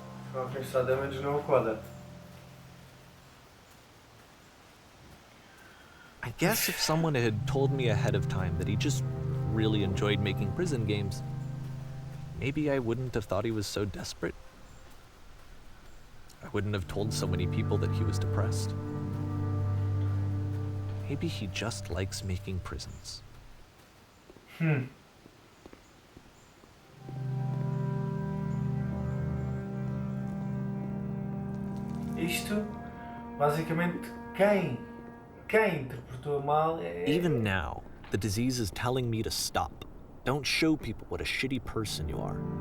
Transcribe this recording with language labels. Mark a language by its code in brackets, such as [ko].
[pt] Afinal, quem está damage não é o Coda. [en] I guess if someone had told me ahead of time that he just really enjoyed making prison games, maybe I wouldn't have thought he was so desperate. I wouldn't have told so many people that he was depressed. Maybe he just likes making prisons. [pt] Isto, basicamente, quem interpretou mal é... [en] Even now, the disease is telling me to stop. Don't show people what a shitty person you are.